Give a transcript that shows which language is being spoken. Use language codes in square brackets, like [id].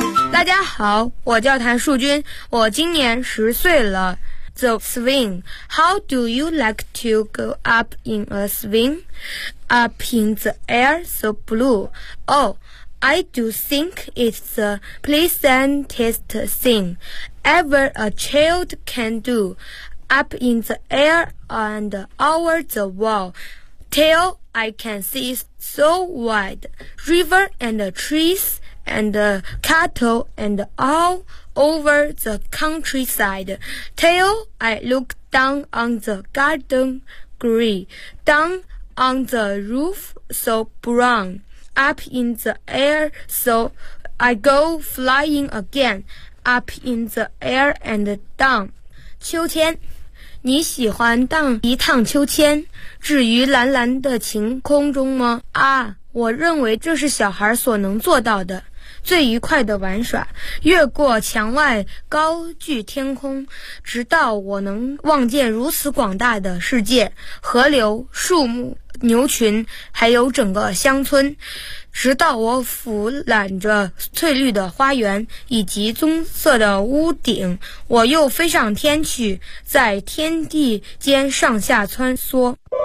[zh] 大家好，我叫谭树军，我今年10岁了。 [en] The swing. How do you like to go up in a swing? Up in the air, so blue. Oh, I do think it's the pleasantest thing ever a child can do. Up in the air and over the wall, till I can see so wide, river and trees. And cattle and all over the countryside till I look down on the garden green, down on the roof so brown, up in the air so I go flying again, up in the air and down. [zh] 秋千，你喜欢荡一趟秋千，至于蓝蓝的晴空中吗？啊，我认为这是小孩所能做到的最愉快的玩耍，越过墙外高踞天空，直到我能望见如此广大的世界，河流、树木、牛群，还有整个乡村，直到我俯览着翠绿的花园以及棕色的屋顶，我又飞上天去，在天地间上下穿梭。